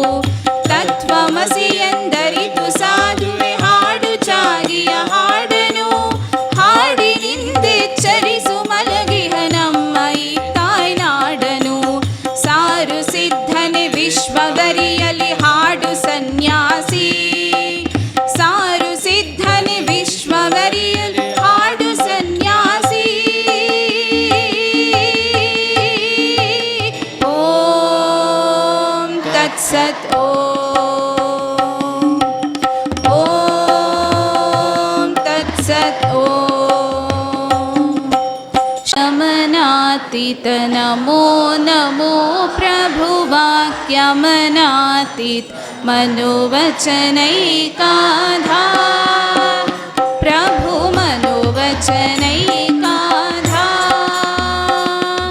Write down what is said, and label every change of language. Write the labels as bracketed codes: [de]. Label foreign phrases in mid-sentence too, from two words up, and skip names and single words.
[kn] ತತ್ವಮಸಿ ಎಂದರಿತು ಸಾಧುವೆ ಹಾಡು ಚಾಗಿಯ ಹಾಡನು, ಹಾಡಿನಿಂದೆಚ್ಚರಿಸು ಮಲಗಿಹ ನಮ್ಮ ಈ ತಾಯ್ನಾಡನು. ಸಾರು ಸಿದ್ಧನೆ ವಿಶ್ವವರಿಯಲಿ ಹಾಡು ಸನ್ಯಾಸಿ, ಸಾರು ಸಿದ್ಧನೆ ವಿಶ್ವವರಿಯಲಿ ಹಾಡು ಸನ್ಯಾಸಿ. [sa] ಓಂ ತತ್ಸತ್. ಓಂ ತತ್ಸತ್. ಶಮನಾತೀತ ನಮೋ ನಮೋ ಪ್ರಭುವಾಕ್ಯಮನಾತೀತ मनोवचनैकाधार, प्रभु मनोवचनैकाधार.